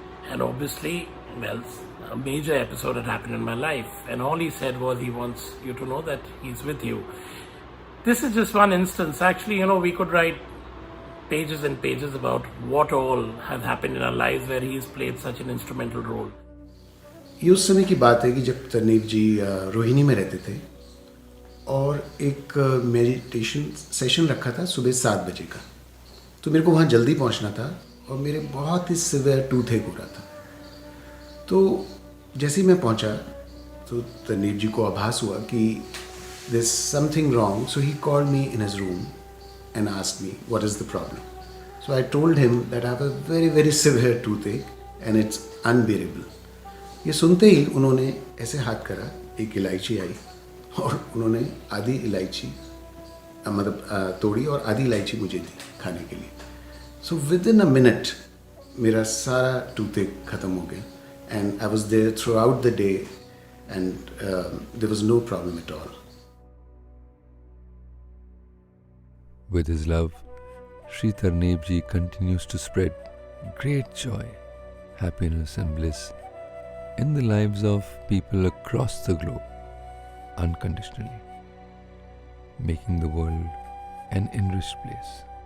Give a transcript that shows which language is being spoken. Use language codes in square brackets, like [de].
[en] And obviously, a major episode had happened in my life, and all he said was he wants you to know that he's with you. This is just one instance. Actually, we could write pages and pages about what all has happened in our lives where he's played such an instrumental role. [hi] ये उस समय की बात है कि जब तरनीव जी रोहिणी में रहते थे और एक मेडिटेशन सेशन रखा था सुबह 7 बजे का, तो मेरे को वहाँ जल्दी पहुँचना था और मेरे बहुत ही सिवियर टूथ एक हो रहा था। तो जैसे ही मैं पहुँचा तो तरनीव जी को आभास हुआ कि [en] there's something wrong, so he called me in his room and asked me what is the problem. So I told him that I have a very very severe toothache and it's unbearable. [hi] ये सुनते ही उन्होंने ऐसे हाथ करा, एक इलायची आई और उन्होंने आधी इलायची मतलब तोड़ी और आधी इलायची मुझे दी खाने के लिए. [en] So within a minute [hi] मेरा सारा [en] toothache [hi] खत्म हो गया, [en] and I was there throughout the day, and there was no problem at all. With his love, Sri Tarneiv Ji continues to spread great joy, happiness and bliss in the lives of people across the globe, unconditionally, making the world an enriched place.